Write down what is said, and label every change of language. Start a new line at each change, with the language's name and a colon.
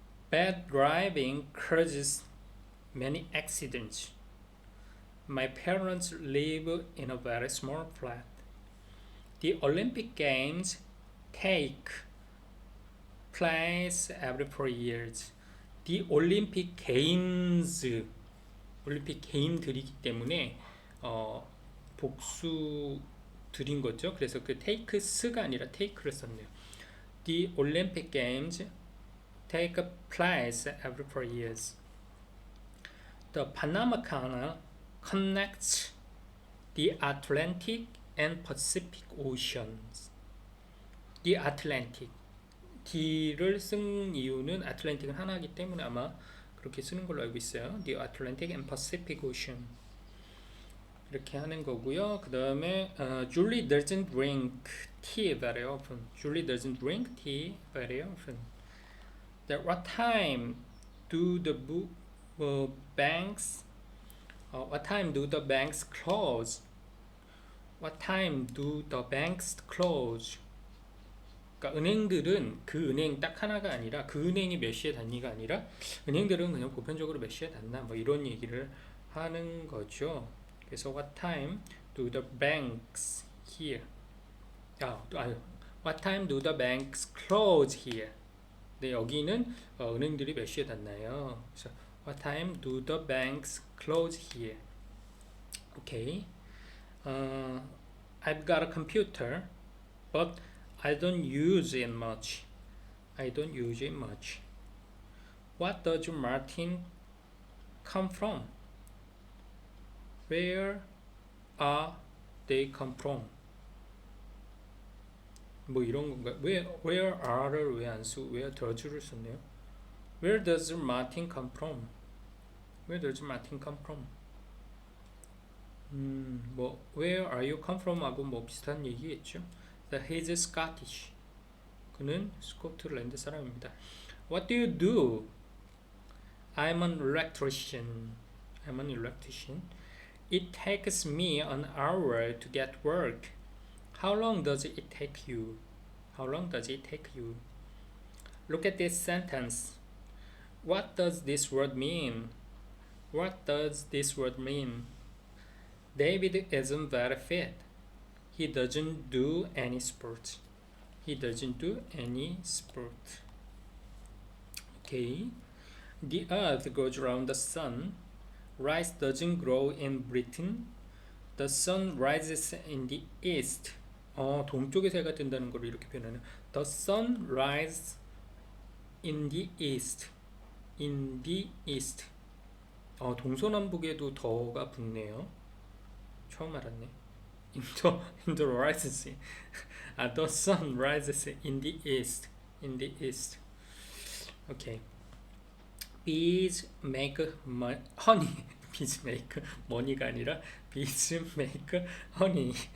English: Bad driving causes many accidents. My parents live in a very small flat. The Olympic Games take place every 4 years.
Korean: The Olympic Games, 올림픽 게임들이기 때문에 복수 들인 거죠. 그래서 그 takes가 아니라 take를 썼네요.
English: The Olympic Games take place every 4 years. The Panama Canal connects the Atlantic and Pacific Oceans. The Atlantic.
Korean: D를 쓴 이유는 아틀랜틱은 하나이기 때문에 아마 그렇게 쓰는 걸로 알고 있어요.
English: The Atlantic and Pacific Ocean.
Korean: 이렇게 하는 거고요. 그 다음에
English: Julie doesn't drink tea very often. Julie doesn't drink tea very often. At what time do the banks what time do the banks close? What time do the banks close?
Korean: 그러니까 은행들은 그 은행 딱 하나가 아니라 그 은행이 몇 시에 닫니가 아니라 은행들은 그냥 보편적으로 몇 시에 닫나 뭐 이런 얘기를 하는 거죠. 그래서
English: what time do the banks here? What time do the banks close here?
Korean: 네, 여기는 은행들이 몇 시에 닫나요? 그래서
English: what time do the banks close here? Okay. I've got a computer, but I don't use it much. I don't use it much. What does Martin come from? Where are they come from?
Korean: 뭐 이런 건가?
English: Where are
Korean: 를 왜 안 쓰고
English: where does
Korean: 를 썼네요.
English: Where does Martin come from? Where does Martin come from? 뭐 Where are you come from?
Korean: 하고 뭐 비슷한 얘기겠죠.
English: He's Scottish.
Korean: 그는 스코틀랜드 사람입니다.
English: What do you do? I'm an electrician. I'm an electrician. It takes me an hour to get work. How long does it take you? How long does it take you? Look at this sentence. What does this word mean? What does this word mean? David isn't very fit. He doesn't do any sport. He doesn't do any sport. Okay. The earth goes around the sun. Rice doesn't grow in Britain. The sun rises in the east.
Korean: 동쪽에서 해가 뜬다는 걸 이렇게 표현하는.
English: The sun rises in the east. In the east.
Korean: 동서남북에도 더가 붙네요. 처음 알았네.
English: In the rises. The sun rises in the east. In the east. Okay. Bees make honey. bees make money가
Korean: 아니라
English: bees make honey.